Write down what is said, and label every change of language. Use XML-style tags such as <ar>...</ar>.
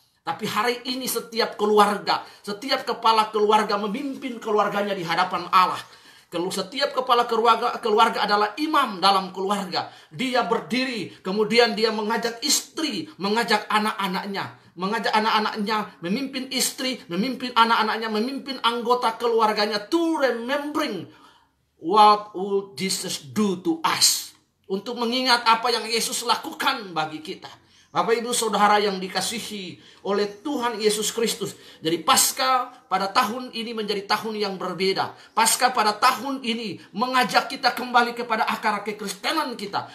<id>Tapi hari ini setiap keluarga, setiap kepala keluarga memimpin keluarganya di hadapan Allah. Setiap kepala keluarga adalah imam dalam keluarga. Dia berdiri, kemudian dia mengajak istri, mengajak anak-anaknya. Memimpin istri, memimpin anak-anaknya, memimpin anggota keluarganya.</id> <en>To remembering what would Jesus do to us.</en> <id>Untuk mengingat apa yang Yesus lakukan bagi kita. Bapak Ibu Saudara yang dikasihi oleh Tuhan Yesus Kristus. Jadi Paskah pada tahun ini menjadi tahun yang berbeda. Paskah pada tahun ini mengajak kita kembali kepada akar kekristenan kita.</id>